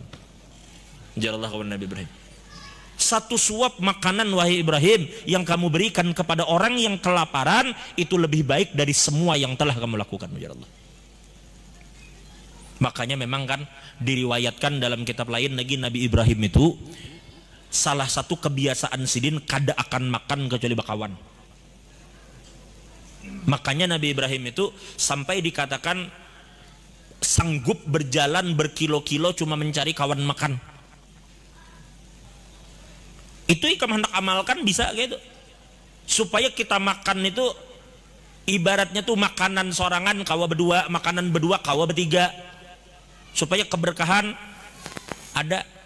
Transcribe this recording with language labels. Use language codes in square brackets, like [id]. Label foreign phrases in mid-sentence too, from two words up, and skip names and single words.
[id] Ujar Allah kepada Nabi Ibrahim, satu suap makanan wahai Ibrahim yang kamu berikan kepada orang yang kelaparan itu lebih baik dari semua yang telah kamu lakukan. [bjn] Ujar Allah. Makanya memang kan diriwayatkan dalam kitab lain lagi, Nabi Ibrahim itu salah satu kebiasaan sidin kada akan makan kecuali bakawan. [id] Makanya Nabi Ibrahim itu sampai dikatakan sanggup berjalan berkilo-kilo cuma mencari kawan makan. [bjn] Itu ikam hendak amalkan bisa gitu, supaya kita makan itu ibaratnya tuh makanan sorangan kawa berdua, makanan berdua kawa bertiga, supaya keberkahan ada.